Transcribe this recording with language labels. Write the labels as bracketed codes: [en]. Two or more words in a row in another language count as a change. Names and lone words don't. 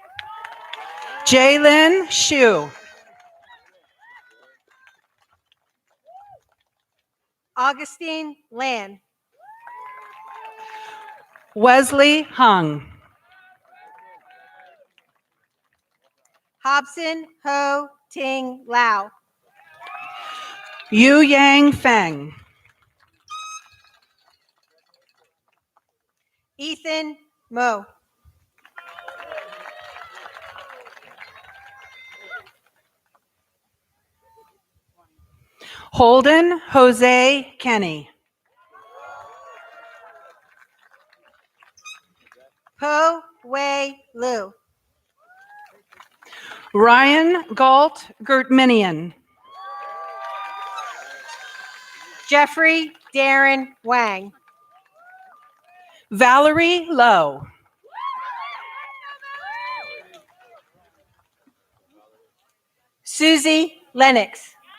[en] Jalen Shu. Augustine Land. Wesley Hung. Hobson Ho Ting Lao. Yu Yang Feng. Ethan Mo. Holden Jose Kenny. Po Wei Lu. Ryan Galt Gertminian. Jeffrey Darren Wang. Valerie Lowe. Susie Lennox.